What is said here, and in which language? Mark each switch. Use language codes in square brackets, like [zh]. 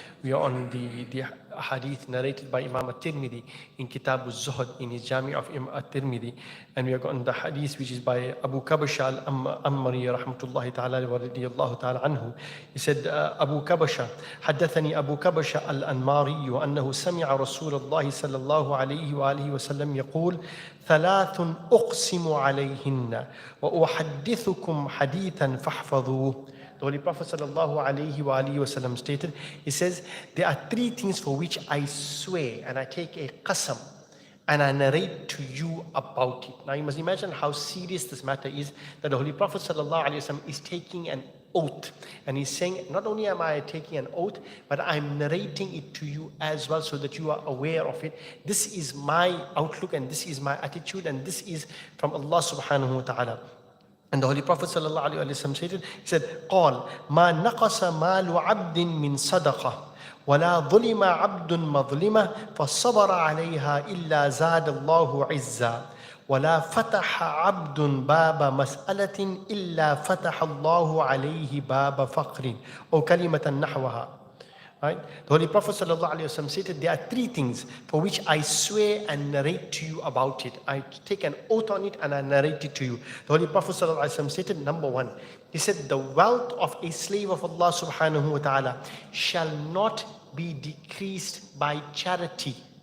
[en] We are on the hadith narrated by Imam at-Tirmidhi in Kitab al-Zuhd in his Jami' of at-Tirmidhi, and we are on the hadith which is by Abu Kabasha al-Ammari rahmatullahi ta'ala wa radiyallahu ta'ala anhu. He said, Abu Kabasha, [ar] حدثني أبو كبشة الأنماري أنه سمع رسول الله صلى الله عليه وآله وسلم يقول ثلاث أقسم عليهن وأحدثكم حديثا فاحفظوه. [en] The Holy Prophet sallallahu alaihi wasallam stated, he says, there are three things for which I swear and I take a qasam and I narrate to you about it. Now you must imagine how serious this matter is, that the Holy Prophet sallallahu alaihi wasallam is taking an oath, and he's saying, not only am I taking an oath, but I'm narrating it to you as well so that you are aware of it. This is my outlook and this is my attitude and this is from Allah subhanahu wa ta'ala. And the Holy Prophet sallallahu alaihi wasallam said, he said, [ar] قال ما نقص مال عبد من صدقة ولا ظلم عبد مظلمة فصبر عليها إلا زاد الله عزا ولا فتح عبد باب مسألة إلا فتح الله عليه باب فقر أو كلمة نحوها. [en] Right? The Holy Prophet ﷺ stated, there are three things for which I swear and narrate to you about it. I take an oath on it and I narrate it to you. The Holy Prophet ﷺ stated, number one, he said, the wealth of a slave of Allah subhanahu wa ta'ala shall not be decreased by charity.